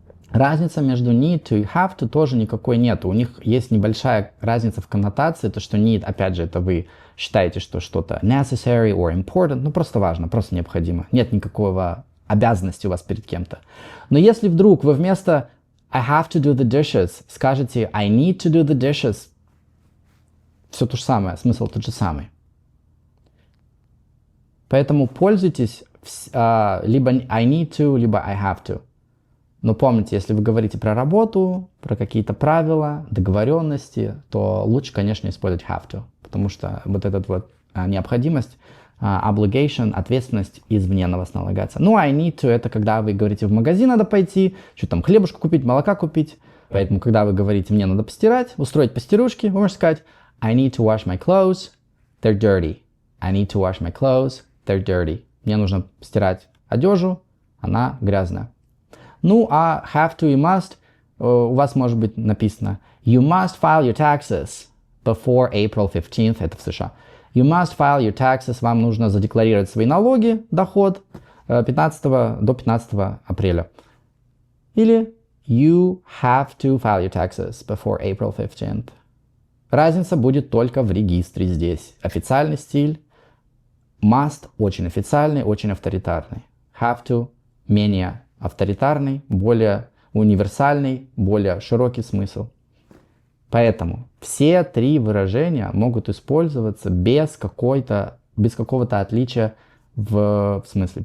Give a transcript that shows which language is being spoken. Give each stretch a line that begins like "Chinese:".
Russian: Разница между need to и have to тоже никакой нет. У них есть небольшая разница в коннотации, то что need, опять же, это вы считаете, что что-то
English: necessary or important,
Russian: ну, просто важно, просто необходимо. Нет никакого обязанности у вас перед кем-то. Но если вдруг вы вместо
English: I have to do the dishes
Russian: скажете
English: I need to do the dishes,
Russian: все то же самое, смысл тот же самый. Поэтому пользуйтесь либо
English: I need to,
Russian: либо
English: I have to.
Russian: Но помните, если вы говорите про работу, про какие-то правила, договоренности, то лучше, конечно, использовать have to. Потому что вот эта вот необходимость, obligation, ответственность извне на вас налагается. Ну,
English: I need to,
Russian: это когда вы говорите, в магазин надо пойти, что там, хлебушку купить, молока купить. Поэтому, когда вы говорите, мне надо постирать, устроить постирушки, вы можете сказать
English: I need to wash my clothes, they're dirty. I need to wash my clothes, they're dirty.
Russian: Мне нужно постирать одежду, она грязная. Ну, а have to и must у вас может быть написано
English: You must file your taxes before April 15th,
Russian: это в США.
English: You must file your taxes,
Russian: вам нужно задекларировать свои налоги, доход 15 до 15 апреля. Или
English: You have to file your taxes before April 15th.
Russian: Разница будет только в регистре здесь. Официальный стиль. Must очень официальный, очень авторитарный. Have to менее авторитарный, более универсальный, более широкий смысл. Поэтому все три выражения могут использоваться без какого-то отличия в смысле.